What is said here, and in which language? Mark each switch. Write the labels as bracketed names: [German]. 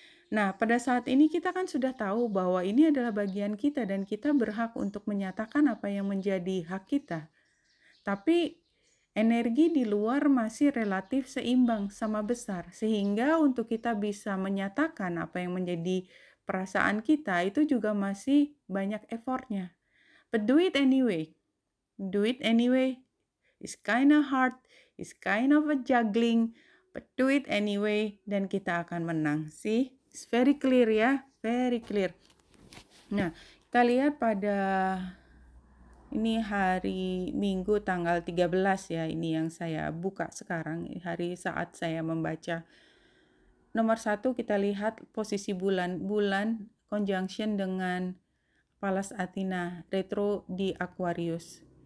[Indonesian] Nah, pada saat ini kita kan sudah tahu bahwa ini adalah bagian kita dan kita berhak untuk menyatakan apa yang menjadi hak kita. Tapi energi di luar masih relatif seimbang sama besar, sehingga untuk kita bisa menyatakan apa yang menjadi perasaan kita itu juga masih banyak effortnya. [English] But do it anyway. Do it anyway. It's kind of hard, it's kind of a juggling, but do it anyway dan kita akan menang. See? It's very clear ya, very clear. [Indonesian] Nah, kita lihat pada ini hari Minggu tanggal 13 ya, ini yang saya buka sekarang, hari saat saya membaca. Nomor 1 kita lihat posisi bulan conjunction dengan Pallas Athena retro di Aquarius.